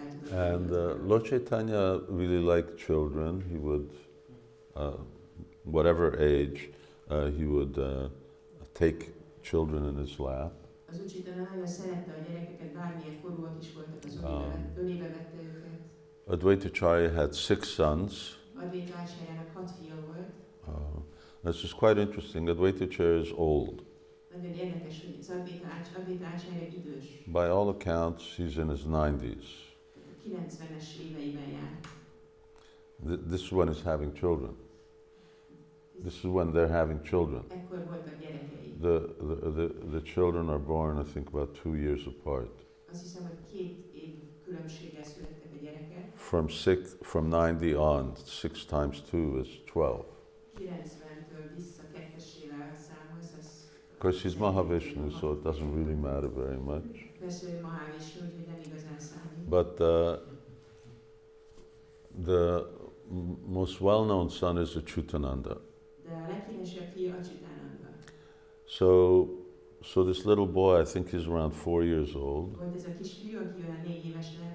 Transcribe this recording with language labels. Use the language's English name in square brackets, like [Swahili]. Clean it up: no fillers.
[English] And Lord Chaitanya really liked children. He would, whatever age, he would take children in his lap. [Hungarian] Az Úr Caitanya nagyon szerette a gyerekeket, bármilyen korúak is voltak, az ölébe vette őket. [English] Advaitacharya had 6 sons. [Hungarian] Advaita Acharya-nak 6 fia volt. [English] This is quite interesting. Advaitacharya is old. [Hungarian] Nagyon érdekes, hogy az Advaita Acharya idős. [English] By all accounts, he's in his 90s. [Hungarian] 90-es éveiben jár. [English] This is when he's having children. This is when they're having children. [Hungarian] Ekkor voltak gyerekei. [English] The children are born, I think, about 2 years apart. [Hungarian] Azt hiszem, hogy 2 év különbséggel születtek a gyerekek. [English] From 90 on, 6 times 2 is 12. [Hungarian] 90-től vissza kettesével számolsz, az... [English] Of course, he's Mahavishnu, so it doesn't really matter very much. [Hungarian] Persze ő Mahavishnu, úgyhogy nem igazán számít. [English] But the most well-known son is Achyutananda. [Hungarian] De a leghíresebb fia Achyutananda. [English] So this little boy, I think he's around 4 years old. [Hungarian] Volt ez a kisfiú, aki olyan 4 éves lehetett.